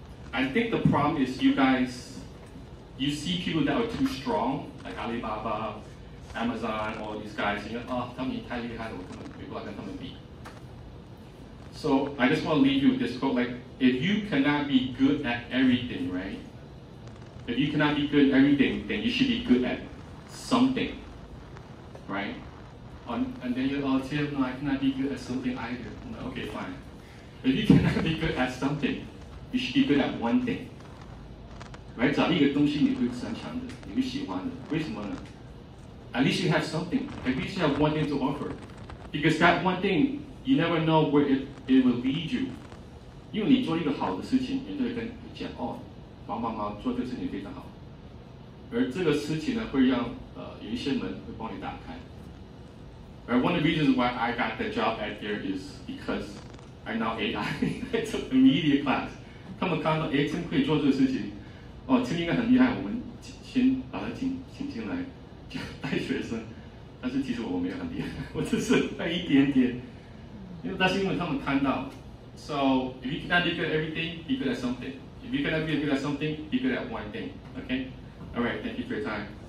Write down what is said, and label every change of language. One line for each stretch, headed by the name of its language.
English: I think the problem is you guys, you see people that are too strong, like Alibaba, Amazon, all these guys. You know,
Chinese: 他们太厉害了，我根本没办法跟他们比。
English: So I just want to leave you with this quote: like, if you cannot be good at everything, right? If you cannot be good at everything, then you should be good at something, right? And then you're Tim, no, I cannot be good at something either. No, okay, fine. If you cannot be good at something, you should be good at one thing.
Chinese: 来找一个东西你会擅长的，你会喜欢的，为什么呢 ？
English: At least you have something. At least you have one thing to offer. Because that one thing, you never know where it will lead you.
Chinese: 因为你做一个好的事情，人就会跟你讲哦，帮忙啊，做这个事情非常好。而这个事情呢，会让有一些门会帮你打开。
English: 而 one of the reasons why I got the job at there is because I know AI. I took a media class.
Chinese: 他们看到哎，真可以做这个事情，哦，真应该很厉害，我们先把他请进来带学生。但是其实我没有很厉害，我只是会一点点。但是因为他们看到
English: ，so if you cannot be good at everything, be good at something. If you cannot be good at something, be good at one thing. Okay? All right. Thank you for your time.